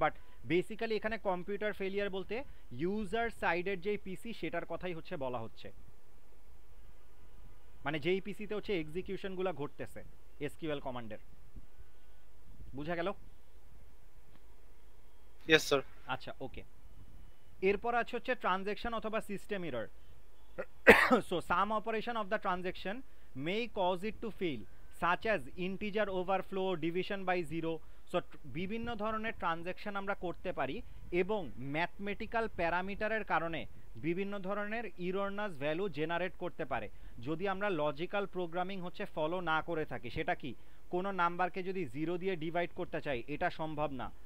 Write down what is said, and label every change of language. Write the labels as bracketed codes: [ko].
[bn] But basically এখানে computer failure বলতে user সাইডের যেই পিসি সেটার কথাই হচ্ছে বলা হচ্ছে, মানে যেই পিসিতে হচ্ছে এক্সিকিউশনগুলো ঘটতেছে এসকিউএল কমান্ডের। বুঝা গেল? [en] Yes sir. [bn] আচ্ছা, ওকে। এরপর আছে হচ্ছে ট্রানজ্যাকশন অথবা system error. [en] So some operation of the transaction may cause it to fail, such as integer overflow, division by zero. [bn] So বিভিন্ন ধরনের ট্রানজ্যাকশন আমরা করতে পারি এবং ম্যাথমেটিক্যাল প্যারামিটারের কারণে বিভিন্ন ধরনের ইরর্নাস ভ্যালু জেনারেট করতে পারে যদি আমরা লজিক্যাল প্রোগ্রামিং হচ্ছে ফলো না করে থাকি। সেটা কি, কোনো নাম্বারকে যদি 0 দিয়ে ডিভাইড করতে চাই এটা সম্ভব না।